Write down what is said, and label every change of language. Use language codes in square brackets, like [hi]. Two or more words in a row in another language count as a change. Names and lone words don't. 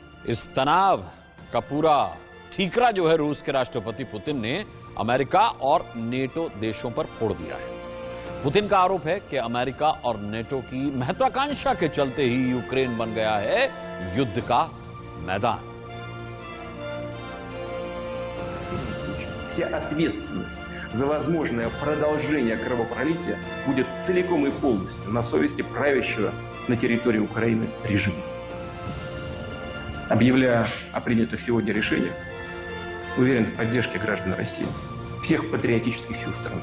[hi] इस तनाव का पूरा ठीकरा जो है रूस के राष्ट्रपति पुतिन ने अमेरिका और नेटो देशों पर फोड़ दिया है। पुतिन का आरोप है कि अमेरिका और नेटो की महत्वाकांक्षा के चलते ही यूक्रेन बन गया है युद्ध का मैदान। [ru] Вся ответственность за возможное продолжение кровопролития будет целиком и полностью на совести правящего на территории Украины режима. Объявляя о принятых сегодня решениях, уверен в поддержке граждан России, всех патриотических сил страны.